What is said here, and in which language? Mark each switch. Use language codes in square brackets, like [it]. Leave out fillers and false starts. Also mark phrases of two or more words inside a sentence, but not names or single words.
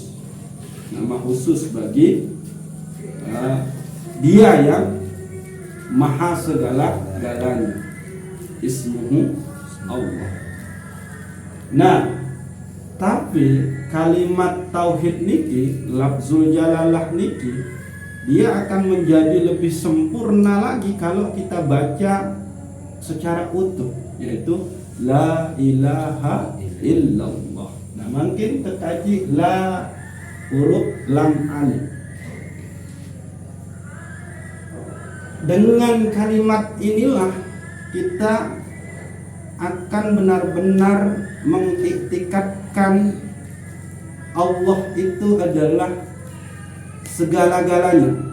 [id] Nama khusus bagi dia yang maha segala-galanya. [ar] اسمه الله. [id] Nah, tapi kalimat tauhid niki, [ar] لفظ الجلالة [id] niki, dia akan menjadi lebih sempurna lagi kalau kita baca secara utuh, yaitu [ar] لا إله إلا الله. [id] Nah, mungkin terkaji la huruf [ar] لام ألف. [id] Dengan kalimat inilah kita akan benar-benar mengiktikadkan Allah itu adalah segala-galanya.